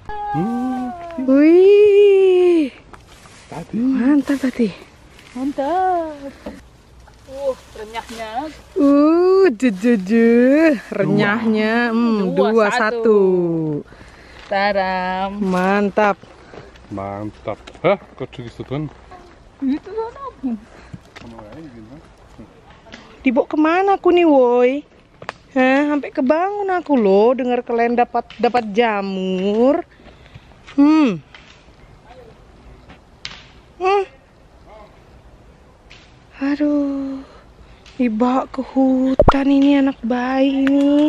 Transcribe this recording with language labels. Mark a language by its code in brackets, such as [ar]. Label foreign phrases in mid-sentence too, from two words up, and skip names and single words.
[id] Wih. Mantap Tati. Mantap. Renyahnya. Renyahnya. 2-1. Taram. Mantap. Mantap. Hah, kok [de] ist da drin? [id] Itu sana. Dibawa kemana aku nih, woi? Hah, sampai kebangun aku loh dengar kalian dapat jamur. Aduh, dibawa ke hutan ini anak bayi ini.